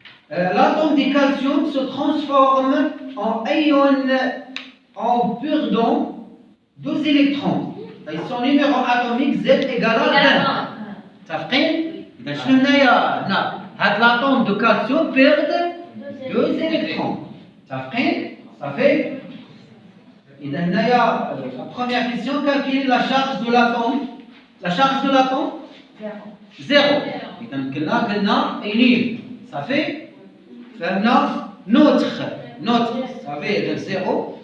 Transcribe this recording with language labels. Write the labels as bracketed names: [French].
[French] L'atome de calcium se transforme en ion en perdant 2 électrons. Son numéro atomique Z égale à 20. [Arabic] صافقين؟ إذا شنو هنايا هنا هاد [French] l'atome de calcium perd 2 électrons. [Arabic] صافقين؟ صافي؟ إذا هنايا [French] la première question, calculer la charge de l'atome. La charge de l'atome 0. [Arabic] إذا قلنا إنيل. صافي؟ فهمنا [French] neutre, ça veut dire 0.